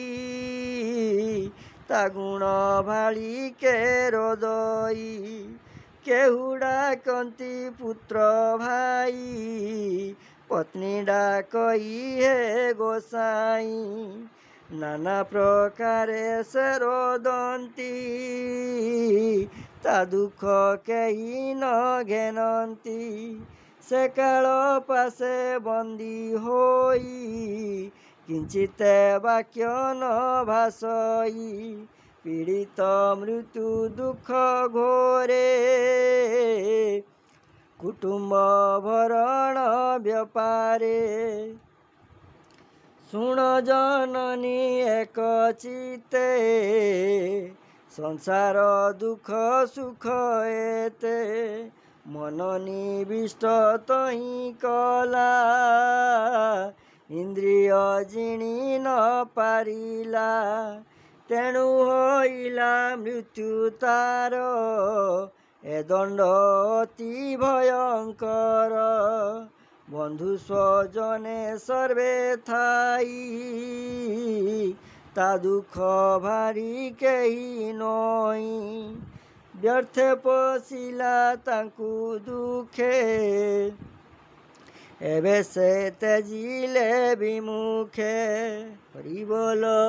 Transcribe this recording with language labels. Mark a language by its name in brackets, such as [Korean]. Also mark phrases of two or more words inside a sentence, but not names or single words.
[Odia] ତା ଗୁଣ ଭାଳି କେ ରୋଦଇ କେହୁ ଡାକନ୍ତି ପୁତ୍ର ଭାଇ ପତ୍ନୀ ଡାକଇ ହେ ଗୋସାଇ ନାନା ପ୍ରକାରେ ସେ ରୋଦନ୍ତି ତା ଦୁଖ କେହି ନ ଘେନନ୍ତି ସେ କାଳ ପାଶେ ବନ୍ଦୀ ହୋଇ କିଞ୍ଚିତ ବାକ୍ୟ ନ ଭାଷଇ ପୀଡ଼ିତ ମୃତ୍ୟୁ ଦୁଖ ଘୋରେ କୁଟୁମ୍ବ ଭରଣ ବ୍ୟାପାରେ ଶୁଣ ଜନନୀ ଏକ ଚିତେ ସଂସାର ଦୁଖ ସୁଖ ଏତେ ମନ ନିବିଷ୍ଟ ତହି କଳା ଇନ୍ଦ୍ରିୟ ଜିଣି ନ ପାରିଲା ତେଣୁ ହୋଇଲା ମୃତ୍ୟୁ ତାର ଏ ଦଣ୍ଡ ଅତି ଭୟଙ୍କର ବନ୍ଧୁ ସ୍ୱଜନେ ସର୍ବେ ଥାଇ ତା ଦୁଖ ଭାରି କେହି ନଇ ବ୍ୟର୍ଥେ ପଶିଲା ତାଙ୍କୁ ଦୁଖେ ଏବେ ସେ ତେଜିଲେ ବିମୁଖେ ହରି ବୋଲ।